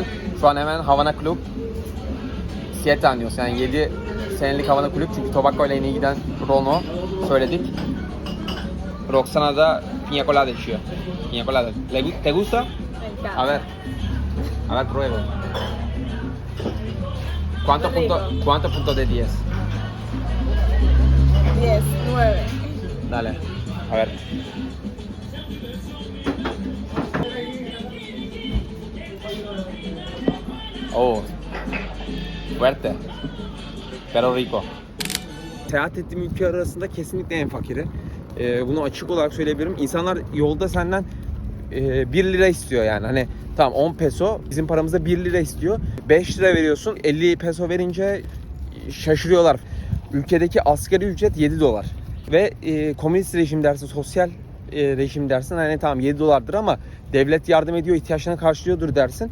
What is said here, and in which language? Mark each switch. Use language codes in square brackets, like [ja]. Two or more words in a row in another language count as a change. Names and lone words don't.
[tr] Şu an hemen Havana Club 7 años, yani 7 senelik Havana Club, çünkü tobacco ile yeni giden Rono söyledik. Roxana da piña colada içiyor. [es] Piña colada. ¿Te gusta? A ver. A ver, pruebo. ¿Cuánto punto de 10? 10, 9. Dale. A ver. Oh. Fuerte. Pero rico. [tr] Seyahat ettiğim ülke arasında kesinlikle en fakiri. Bunu açık olarak söyleyebilirim. İnsanlar yolda senden 1 lira istiyor yani. Hani tamam 10 peso, bizim paramızda 1 lira istiyor. 5 lira veriyorsun, 50 peso verince şaşırıyorlar. Ülkedeki asgari ücret 7 dolar. Ve komünist rejim dersin, sosyal rejim dersin, hani tamam 7 dolardır ama devlet yardım ediyor, ihtiyaçlarını karşılıyordur dersin.